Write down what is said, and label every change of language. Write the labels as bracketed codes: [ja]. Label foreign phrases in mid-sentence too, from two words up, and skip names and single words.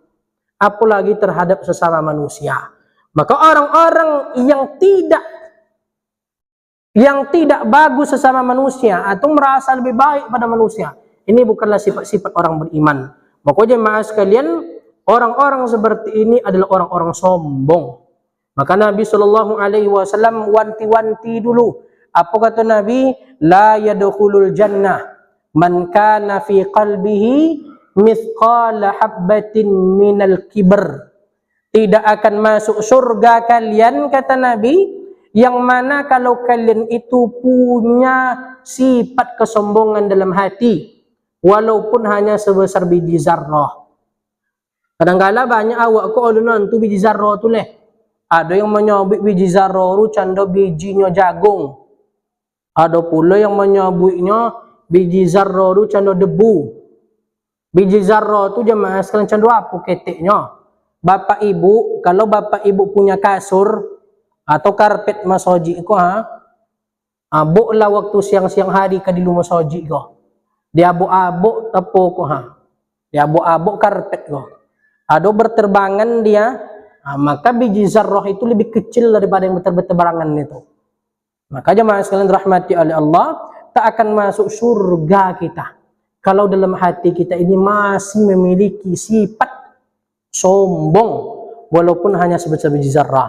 [id] Apalagi terhadap sesama manusia. Maka orang-orang yang tidak bagus sesama manusia atau merasa lebih baik pada manusia, ini bukanlah sifat-sifat orang beriman. Maka jemaah sekalian, orang-orang seperti ini adalah orang-orang sombong. Maka Nabi SAW wanti-wanti dulu. Apa kata Nabi? [ar] لا يدخل الجنة من كان في قلبه مثقال حبة من الكبر. [id] Tidak akan masuk surga kalian, kata Nabi, yang mana kalau kalian itu punya sifat kesombongan dalam hati, walaupun hanya sebesar biji zarrah. Kadang-kala banyak awak ko ulunan tu biji zarrah tu leh. Ada yang menyebut biji zarrah tu canda bijinya jagung. Ada pula yang menyebutnya biji zarrah tu canda debu. Biji zarrah tu jemaah sekalian canda apa keteknya? Bapak Ibu, kalau Bapak Ibu punya kasur atau karpet masjid ko abuklah waktu siang-siang hari ke di rumah masjid ko. Dia abuk-abuk tepo ko Dia abuk-abuk karpet ko. Ada berterbangan dia, maka biji zarrah itu lebih kecil daripada yang berterbangan itu. Maka jemaah sekalian rahmati oleh Allah, tak akan masuk surga kita kalau dalam hati kita ini masih memiliki sifat sombong walaupun hanya sebesar biji zarrah.